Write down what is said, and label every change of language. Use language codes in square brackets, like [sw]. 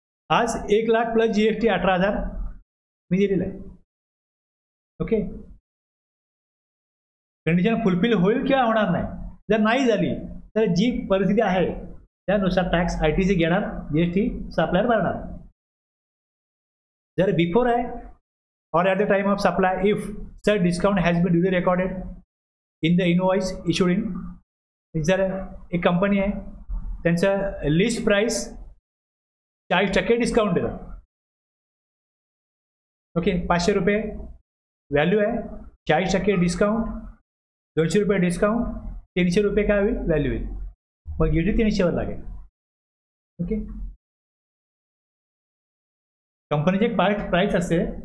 [mr] आज 1 lakh plus GST 18,000 मी दिलेलं आहे. ओके, कंडिशन फुलफिल होईल किंवा होणार नाही. जर नाही झाली तर जी परिस्थिती आहे त्यानुसार टॅक्स ITC घेणार, जीएसटी सप्लायर भरणार. जर बिफोर आहे [en] or at the time of supply, if such discount has been duly recorded in the invoice issued in, [mr] जर एक कंपनी आहे त्यांचं लिस्ट प्राइस 40% डिस्काउंट देतात. ओके, 500 रुपये व्हॅल्यू आहे, 40% डिस्काउंट, 200 रुपये डिस्काउंट, 300 रुपये काय होईल व्हॅल्यू येईल. मग युनिट 300 वर लागेल. ओके, कंपनीची एक प्राइस असते.